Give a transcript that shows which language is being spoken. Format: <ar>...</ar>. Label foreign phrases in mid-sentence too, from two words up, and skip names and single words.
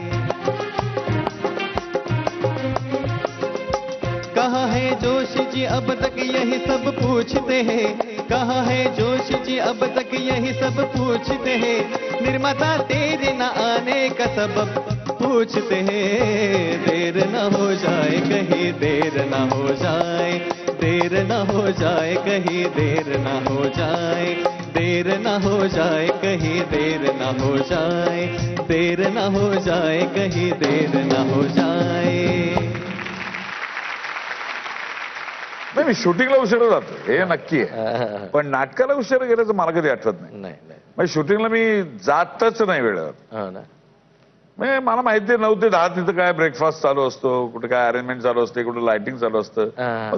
<hi>कहाँ है जोश जी अब तक यही सब पूछते हैं, कहाँ है जोश जी अब तक यही सब पूछते हैं. निर्माता तेरे न आने का सबब पूछते हैं. देर न हो जाए कहीं, देर न हो जाए, देर न हो जाए कहीं, देर न हो जाए, देर न हो जाए कहीं, देर न हो जाए, देर न हो जाए कहीं, देर न हो जाए.</hi> <mr>नाही, मी शूटिंगला उशिरा जातो हे नक्की आहे, पण नाटकाला उशिरा गेल्याचं मला कधी आठवत नाही. म्हणजे शूटिंगला मी जातच नाही वेळेवर. म्हणजे मला माहिती आहे 9 ते 10 तिथं काय ब्रेकफास्ट चालू असतो, कुठे काय अरेंजमेंट चालू असते, कुठे लाइटिंग चालू असतं.</mr>